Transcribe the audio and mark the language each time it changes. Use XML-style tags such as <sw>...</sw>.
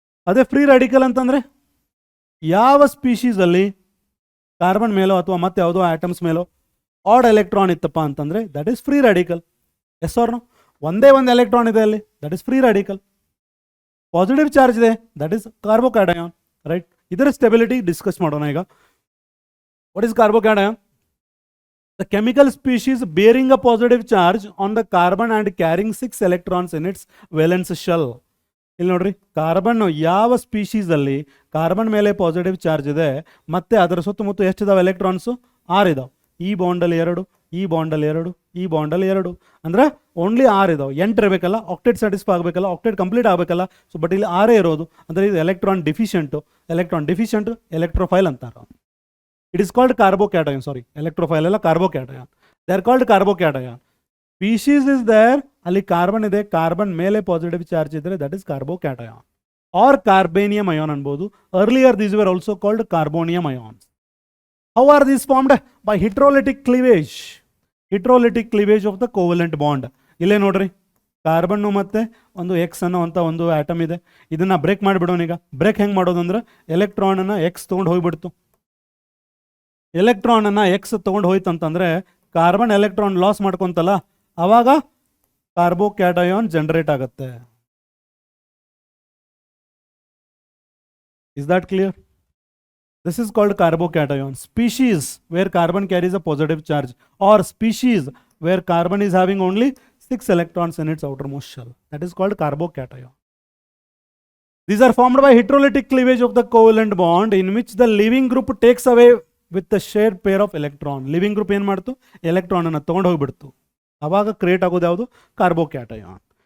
<kn>ಅದೇ free radical ಅಂತಂದರೆ ಯಾವ ಸ್ಪೀಶೀಸಲ್ಲಿ ಕಾರ್ಬನ್ ಮೇಲೋ ಅಥವಾ ಮತ್ತೆ ಯಾವುದೋ ಆಟಮ್ಸ್ ಮೇಲೋ ಆಡ್ ಎಲೆಕ್ಟ್ರಾನ್ ಇತ್ತಪ್ಪ ಅಂತಂದರೆ</kn> <en>That is free radical. Yes or no?</en> <kn>ಒಂದೇ ಒಂದು ಎಲೆಕ್ಟ್ರಾನ್ ಇದೆ ಅಲ್ಲಿ,</kn> <en>That is free radical.</en> <kn>Positive charge ಇದೆ,</kn> <en>That is carbocation, right?</en> <kn>ಇದರ ಸ್ಟೆಬಿಲಿಟಿ ಡಿಸ್ಕಸ್ ಮಾಡೋಣ ಈಗ.</kn> <en>What is carbocation? The chemical species bearing a positive charge on the carbon and carrying 6 electrons in its valence shell.</en> <kn>ಇಲ್ಲಿ ನೋಡ್ರಿ, carbon ಯಾವ ಸ್ಪೀಶೀಸಲ್ಲಿ carbon ಮೇಲೆ positive charge ಇದೆ ಮತ್ತೆ ಅದರ ಸುತ್ತಮುತ್ತ ಎಷ್ಟಿದಾವೆ ಎಲೆಕ್ಟ್ರಾನ್ಸು? 6 ಇದಾವೆ. ಈ ಬಾಂಡಲ್ಲಿ 2, ಈ ಬಾಂಡಲ್ಲಿ 2, ಈ ಬಾಂಡಲ್ಲಿ 2, ಅಂದರೆ ಓನ್ಲಿ 6 ಇದಾವೆ. 8 ಇರಬೇಕಲ್ಲ, octet satisfy ಆಗಬೇಕಲ್ಲ, octet complete ಆಗಬೇಕಲ್ಲ. So but ಇಲ್ಲಿ 6 ಇರೋದು, ಅಂದರೆ ಇದು ಎಲೆಕ್ಟ್ರಾನ್ ಡಿಫಿಷಿಯೆಂಟು. ಎಲೆಕ್ಟ್ರೋಫೈಲ್ ಅಂತಾರೆ.</kn> <en>It is called carbocation, sorry, electrophile alla carbocation. They are called carbocation. Species is there,</en> <kn>ಅಲ್ಲಿ ಕಾರ್ಬನ್ ಇದೆ, ಕಾರ್ಬನ್ ಮೇಲೆ ಪಾಸಿಟಿವ್ ಚಾರ್ಜ್ ಇದ್ರೆ</kn> <en>that is carbocation or carbenium ion</en> <kn>ಅನ್ಬೋದು.</kn> <en>Earlier these were also called carbonium ions. How are these formed? By hydrolytic cleavage. Hydrolytic cleavage of the covalent bond.</en> <kn>ಇಲ್ಲೇ ನೋಡ್ರಿ, carbon ಮತ್ತೆ ಒಂದು X ಅನ್ನೋ ಅಂತ ಒಂದು ಆಟಮ್ ಇದೆ. ಇದನ್ನ ಬ್ರೇಕ್ ಮಾಡಿಬಿಡೋಣ ಈಗ. ಬ್ರೇಕ್ ಹೆಂಗೆ ಮಾಡೋದು ಅಂದ್ರೆ ಎಲೆಕ್ಟ್ರಾನನ್ನು X ತೊಗೊಂಡು ಹೋಗ್ಬಿಡ್ತು. ಎಲೆಕ್ಟ್ರಾನನ್ನು X ತೊಗೊಂಡು ಹೋಯ್ತು ಅಂತಂದರೆ ಕಾರ್ಬನ್ ಎಲೆಕ್ಟ್ರಾನ್ ಲಾಸ್ ಮಾಡ್ಕೊತಲ್ಲ, ಆವಾಗ ಕಾರ್ಬೋಕ್ಯಾಟಯಾನ್ ಜನರೇಟ್ ಆಗುತ್ತೆ.</kn> <en>Is that clear? This is called carbocation. Species where carbon carries a positive charge, or species where carbon is having only 6 electrons in its outermost shell. That is called carbocation. These are formed by heterolytic cleavage of the covalent bond in which the leaving group takes away with the shared pair of electron.</en> <kn>Leaving group ಏನು ಮಾಡ್ತು, electron ಅನ್ನು ತಗೊಂಡು ಹೋಗ್ಬಿಡ್ತು. ಅವಾಗ create ಆಗೋದು ಯಾವುದು, carbocation.</kn>